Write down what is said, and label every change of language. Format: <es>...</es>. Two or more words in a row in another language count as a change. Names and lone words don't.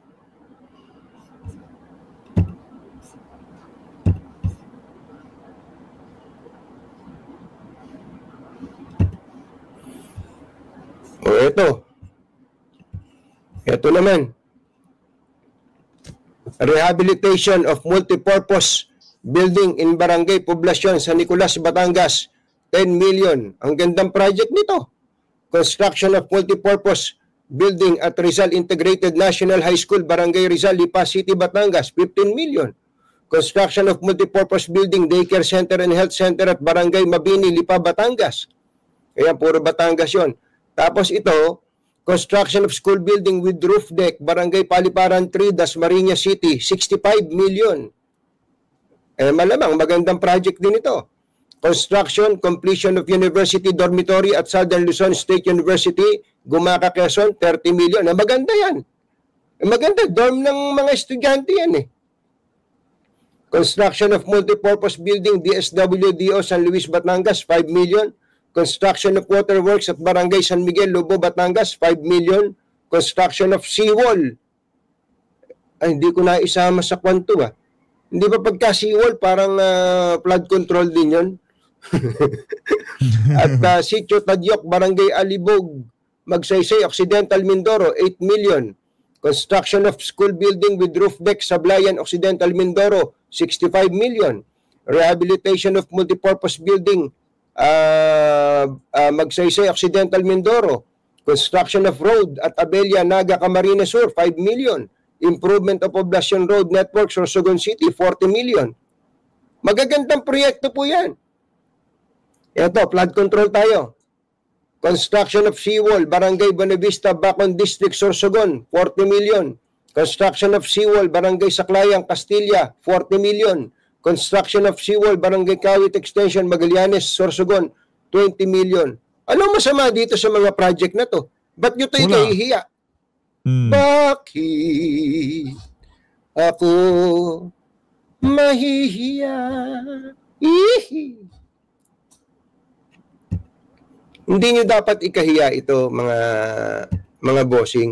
<tl>O ito. Ito naman.</tl> <en>Rehabilitation of multipurpose building in Barangay Poblacion, San Nicolas, Batangas. 10 million.</en> <tl>Ang gandang project nito.</tl> <en>Construction of multipurpose building at Rizal Integrated National High School, Barangay Rizal, Lipa City, Batangas. 15 million. Construction of multipurpose building, daycare center and health center at Barangay Mabini, Lipa, Batangas.</en> <tl>Kaya puro Batangas yun. Tapos ito,</tl> <en>construction of school building with roof deck, Barangay Paliparan 3, Dasmariñas City, 65 million.</en> <tl>Malamang magandang project din ito.</tl> <en>Construction, completion of university dormitory at Southern Luzon State University,</en> <tl>Gumaca, Quezon, 30 million. Maganda yan. Maganda, dorm ng mga estudyante yan .</tl> <en>Construction of multipurpose building, DSWDO San Luis, Batangas, 5 million. Construction of waterworks at Barangay San Miguel, Lobo, Batangas, 5 million. Construction of seawall.</en> <tl>Ay, hindi ko na isama sa kwanto . Hindi ba pagka seawall, parang</tl> <en>flood control</en> <tl>din yun?</tl> <en>At Sitio Tadyok, Barangay Alibog, Magsaysay, Occidental, Mindoro, 8 million. Construction of school building with roof deck, Sablayan, Occidental, Mindoro, 65 million. Rehabilitation of multipurpose building, Magsaysay, Occidental, Mindoro. Construction of road at Abella, Naga, Camarines Sur, 5 million. Improvement of Poblacion Road Network, Sorsogon City, 40 million.</en> <tl>Magagandang proyekto po yan. Ito,</tl> <en>flood control</en> <tl>tayo.</tl> <en>Construction of seawall, Barangay Bonavista, Bacon District, Sorsogon, 40 million. Construction of seawall, Barangay Saclayan, Castilla, 40 million. Construction of seawall, Barangay Kawit Extension, Magallanes, Sorsogon, 20 million.</en> <tl>Ano masama dito sa mga project na to? Ba't nyo tayo kahihiya? Bakit ako mahihiya? Hindi nyo dapat ikahiya ito, mga bossing.</tl>